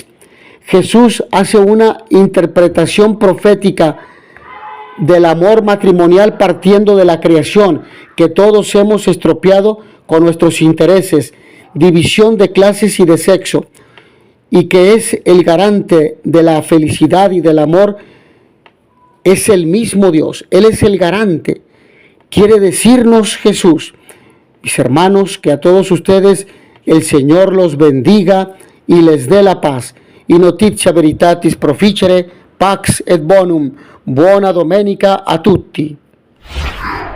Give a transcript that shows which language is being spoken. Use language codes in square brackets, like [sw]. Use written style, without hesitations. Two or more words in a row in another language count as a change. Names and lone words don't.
[es] Jesús hace una interpretación profética del amor matrimonial partiendo de la creación, que todos hemos estropeado con nuestros intereses, división de clases y de sexo, y que es el garante de la felicidad y del amor. Es el mismo Dios, Él es el garante. Quiere decirnos Jesús. Mis hermanos, que a todos ustedes el Señor los bendiga y les dé la paz. [la] Y notitia veritatis proficere, pax et bonum. [it] Buona domenica a tutti.